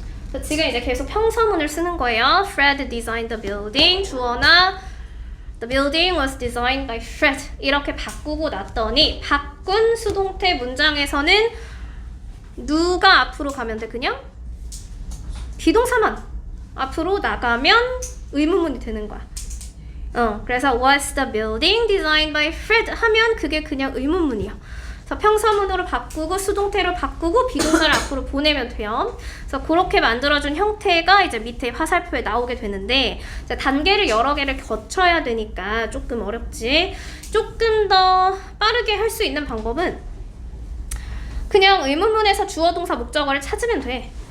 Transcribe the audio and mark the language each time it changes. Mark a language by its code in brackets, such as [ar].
[ko] 그래서 지금 이제 계속 평서문을 쓰는 거예요. [en] Fred designed the building. [ko] 주어나 [en] The building was designed by Fred. [ko] 이렇게 바꾸고 났더니 바꾼 수동태 문장에서는 누가 앞으로 가면 돼? 그냥 비동사만 앞으로 나가면 의문문이 되는 거야. 그래서 [en] was the building designed by Fred [ko] 하면 그게 그냥 의문문이야. 그래서 평서문으로 바꾸고 수동태로 바꾸고 비동사를 앞으로 보내면 돼요. 그래서 그렇게 만들어준 형태가 이제 밑에 화살표에 나오게 되는데 이제 단계를 여러 개를 거쳐야 되니까 조금 어렵지. 조금 더 빠르게 할 수 있는 방법은 그냥 의문문에서 주어 동사 목적어를 찾으면 돼.